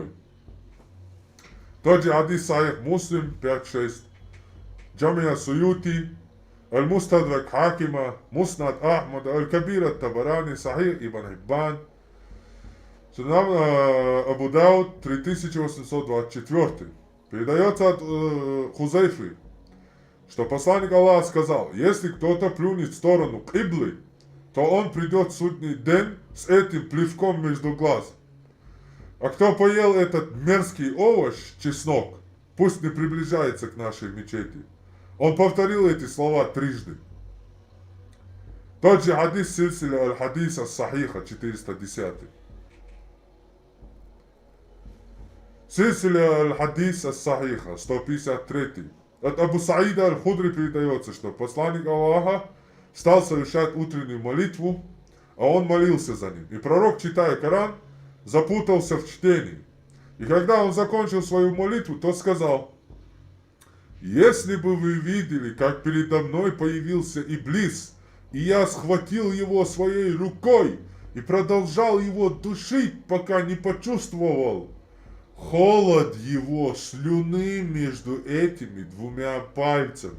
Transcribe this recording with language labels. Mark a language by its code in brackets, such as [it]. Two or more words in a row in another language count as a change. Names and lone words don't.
[ru] Тот же хадис Сахих Муслим 5-6, Джамия Суюти, Аль-Мустадрак Хакима, Муснад Ахмада, Аль-Кабир Ат-Табарани, Сахих Ибн Хиббан, Сунан Абу Дауд 3824. Передается от Хузайфы, что посланник Аллаха сказал: если кто-то плюнет в сторону Киблы, то он придет в судный день с этим плевком между глаз. А кто поел этот мерзкий овощ, чеснок, пусть не приближается к нашей мечети. Он повторил эти слова трижды. Тот же хадис Сильсиля аль-Хадис ас-Сахиха 410. Сильсиля аль-Хадис ас-Сахиха 153. От Абу Саида аль-Худри передается, что посланник Аллаха стал совершать утреннюю молитву, а он молился за ним. И пророк, читая Коран, запутался в чтении. И когда он закончил свою молитву, то сказал: если бы вы видели, как передо мной появился Иблис, и я схватил его своей рукой и продолжал его душить, пока не почувствовал холод его слюны между этими двумя пальцами.